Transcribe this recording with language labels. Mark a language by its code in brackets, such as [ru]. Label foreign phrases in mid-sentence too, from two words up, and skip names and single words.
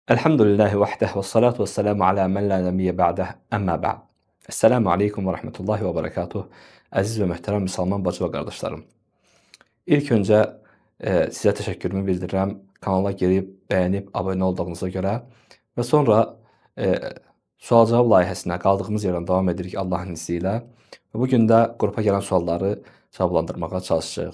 [ar] الحمد لله وحده والصلاة والسلام على من لا نبي بعده أما بعد. السلام عليكم ورحمة الله وبركاته. [az] Əziz və möhtərəm müsəlman bacı və qardaşlarım. İlk öncə sizə təşəkkürümü bildirirəm. Kanala girib, bəyənib, abunə olduğunuza görə və sonra e, sual-cavab layihəsinə qaldığımız yerdən davam edirik Allahın izni ilə. Və bu gün də qrupa gələn sualları cavablandırmağa çalışacağıq.